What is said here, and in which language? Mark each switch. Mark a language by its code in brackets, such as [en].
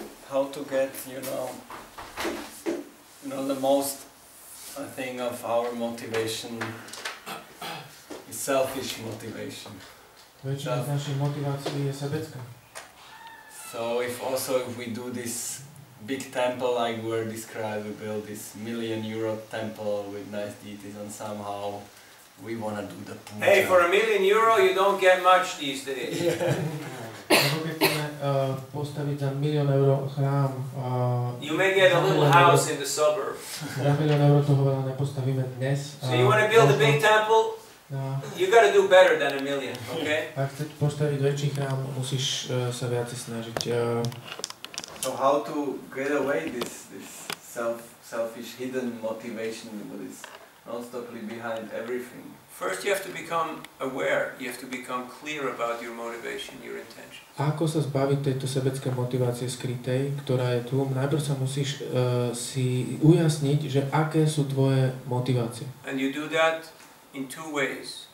[en] How to get, the most thing of our motivation is selfish motivation. [sk] Väčšina z našej motivácie je sebecká. [en] So if we do this big temple like we were described, we build this €1 million temple with nice deities and somehow we want to do the puja. Hey, for €1 million you don't get much these days. [sk] Ako keď chceme postaviť za €1 milión chrám, [en] you may get a little house in the suburb. [sk] za €1 milión toho veľa nepostavíme dnes. [en] So you want to build a big temple? You got to do better than $1 million, okay? [sk] Ak chceš postaviť väčší chrám, musíš sa viac snažiť. [en] So how to get away this selfish hidden motivation that is non-stoply behind everything? First you have to become aware, you have to become clear about your motivation, your intention. [sk] Ako sa zbaviť tejto sebeckej motivácie skrytej, ktorá je tu? Najprv sa musíš si ujasniť, že aké sú tvoje motivácie. [en] And you do that in two ways.